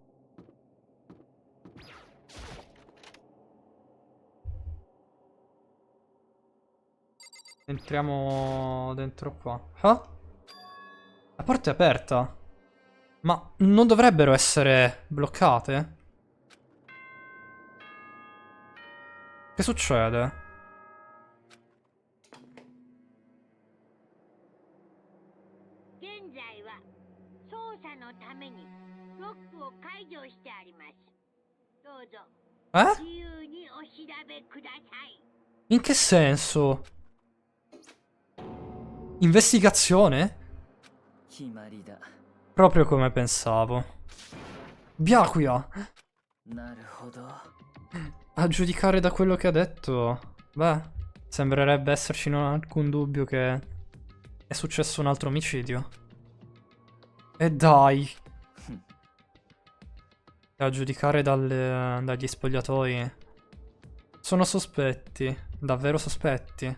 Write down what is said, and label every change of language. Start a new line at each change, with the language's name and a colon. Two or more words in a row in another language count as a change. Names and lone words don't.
Italian: Entriamo dentro qua. Ah? La porta è aperta. Ma non dovrebbero essere bloccate? Che succede?
Japanese: 現在は操作のためにロックを解除してあります。どうぞ Eh? 自由にお調べください。
Italian: In che senso? Investigazione?
Japanese: 決まりだ。
Italian: Proprio come pensavo. Byakuya!
Japanese: なるほど。
Italian: A giudicare da quello che ha detto, beh, sembrerebbe esserci non alcun dubbio che è successo un altro omicidio. E dai! A giudicare dagli spogliatoi, sono sospetti, davvero sospetti.